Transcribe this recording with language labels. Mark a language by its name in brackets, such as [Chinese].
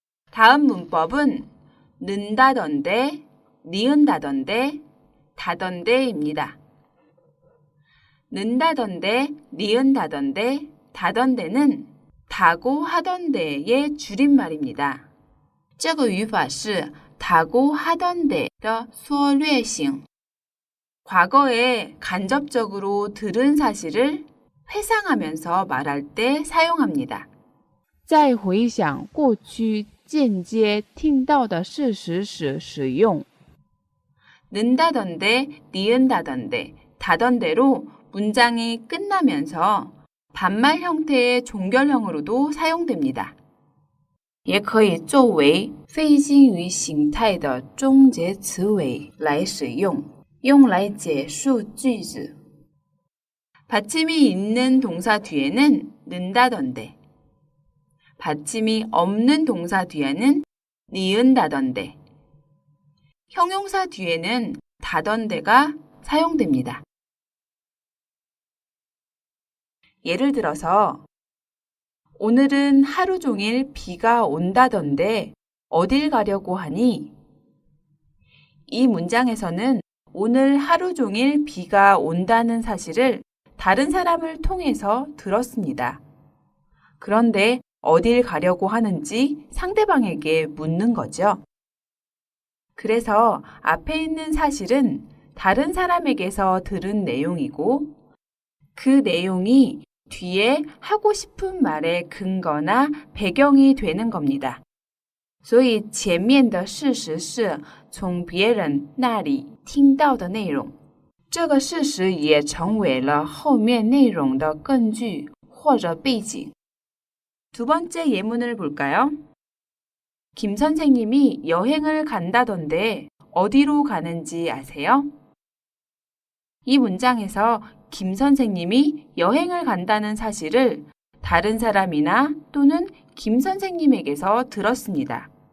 [Korean] 다음 문법은 는다던데, 니은다던데, 다던데입니다. 는다던데, 니은다던데, 다던데는 다고 하던데의 줄임말입니다. [Chinese] 这个语法是 [Korean] 다고 하던데 [Chinese] 的缩略型. [Korean] 과거에 간접적으로 들은 사실을 회상하면서 말할 때 사용합니다. [Chinese] 在回想过去间接听到的事实时使用。 [Korean] 는다던데, 니은다던데, 다던데로 문장이 끝나면서 반말 형태의 종결형으로도 사용됩니다. [Chinese] 也可以作为非敬语形态的终结词尾来使用，用来结束句子。 [Korean] 받침이 있는 동사 뒤에는 는다던데, 받침이 없는 동사 뒤에는 니은다던데, 형용사 뒤에는 다던데가 사용됩니다. 예를 들어서 오늘은 하루 종일 비가 온다던데 어딜 가려고 하니? 이 문장에서는 오늘 하루 종일 비가 온다는 사실을 다른 사람을 통해서 들었습니다. 그런데 어딜 가려고 하는지 상대방에게 묻는 거죠. 그래서 앞에 있는 사실은 다른 사람에게서 들은 내용이고 그 내용이 뒤에 하고 싶은 말의 근거나 배경이 되는 겁니다. [Chinese] 所以前面的事实是从别人那里听到的内容，这个事实也成为了后面内容的根据或者背景。 [Korean] 두 번째 예문을 볼까요? 김 선생님이 여행을 간다던데 어디로 가는지 아세요? 이 문장에서 김 선생님이 여행을 간다는 사실을 다른 사람이나 또는 김 선생님에게서 들었습니다.